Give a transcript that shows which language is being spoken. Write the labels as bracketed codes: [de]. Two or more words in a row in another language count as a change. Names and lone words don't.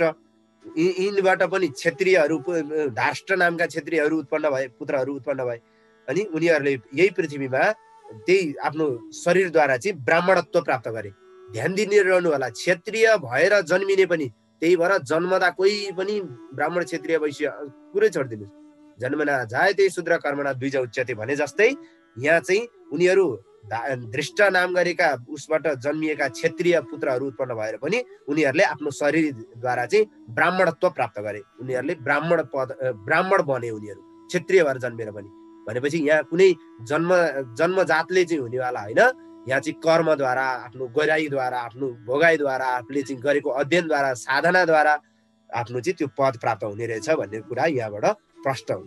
[ne] यिनबाट पनि क्षत्रियहरू, धार्ष्ट नामका क्षत्रियहरू उत्पन्न भए, पुत्रहरू उत्पन्न भए। अनि उनीहरूले यही पृथ्वीमा त्यही आफ्नो शरीरद्वारा चाहिँ ब्राह्मणत्व प्राप्त गरे। ध्यान दिइरहनु होला, क्षत्रिय भएर जन्मिने पनि, त्यही भएर जन्मदा कोही पनि ब्राह्मण क्षत्रिय वैश्य कुरै छोडिदिनुहोस्, [sa] जन्मना जायते शूद्र कर्मणा द्विज उच्यते [ne] भने जस्तै यहाँ चाहिँ उनीहरू दृष्ट नाम गरेका उसबाट जन्मिएका क्षत्रिय पुत्रहरू उत्पन्न भएर पनि उनीहरूले आफ्नो शरीरद्वारा चाहिँ ब्राह्मणत्व प्राप्त गरे। उनीहरूले ब्राह्मण बने, उनीहरू क्षत्रिय भएर जन्मेर पनि। भनेपछि यहाँ कुनै जन्मजातले चाहिँ हुनेवाला होइन, यहाँ चाहिँ कर्मद्वारा, आफ्नो गहिराइद्वारा, आफ्नो भोगाइद्वारा, आफूले चाहिँ गरेको अध्ययनद्वारा, साधनाद्वारा आफ्नो चाहिँ त्यो पद प्राप्त हुने रहेछ भन्ने कुरा यहाँबाट प्रष्ट हुन्छ।